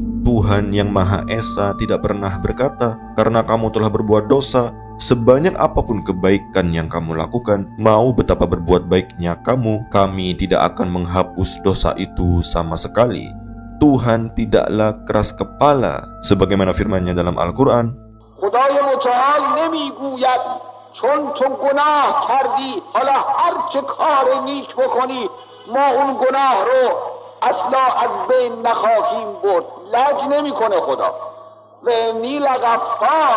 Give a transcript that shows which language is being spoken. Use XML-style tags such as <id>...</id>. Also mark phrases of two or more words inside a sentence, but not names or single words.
<id>Tuhan yang Maha Esa tidak pernah berkata, "Karena kamu telah berbuat dosa, sebanyak apapun kebaikan yang kamu lakukan, mau betapa berbuat baiknya kamu, kami tidak akan menghapus dosa itu sama sekali." Tuhan tidaklah keras kepala, sebagaimana firman-Nya dalam Al-Quran.</id> <fa>خدای متعال نمیگوید چون تو گناه کردی حالا هر چه کار نیک بکنی ما اون گناه رو اصلا از بین نخواهیم برد. لج نمیکنه خدا.</fa> <ar>و انی لغفار.</ar>